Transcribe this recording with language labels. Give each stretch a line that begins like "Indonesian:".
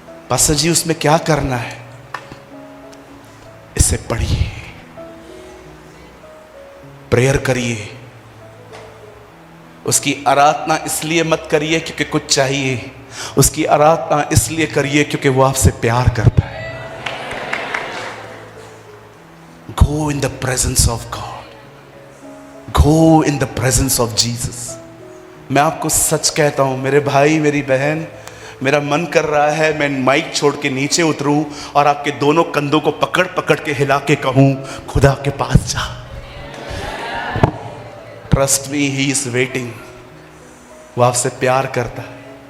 Hindi: Pastor जी उसमें क्या करना है? इसे पढ़िए, प्रेयर करिए। उसकी आराधना इसलिए मत करिए क्योंकि कुछ चाहिए, उसकी आराधना इसलिए करिए क्योंकि वो आपसे प्यार करता है।
English: Go in the presence of God. Go in the presence of Jesus.
Hindi: मैं आपको सच कहता हूं मेरे भाई मेरी बहन, मेरा मन कर रहा है मैं माइक छोड़ के नीचे उतरूं और आपके दोनों कंधों को पकड़ पकड़ के हिला के कहूं खुदा के पास जा।
English: Trust me, he is waiting.
Hindi: वो आपसे प्यार करता है।